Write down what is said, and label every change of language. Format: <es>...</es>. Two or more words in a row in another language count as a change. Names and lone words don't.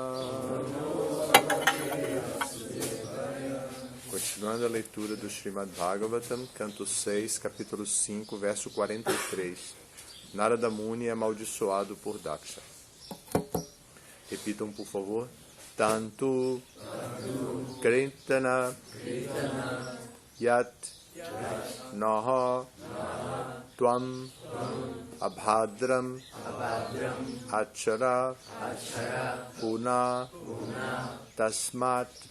<pt>Continuando a leitura do Srimad Bhagavatam, canto 6, capítulo 5, verso 43. Narada Muni é amaldiçoado por Daksha. Repitam, por favor.</pt> <sa>Tantu Krintana Yat Naha Tvam Abhadram Achara Puna Tasmat</sa>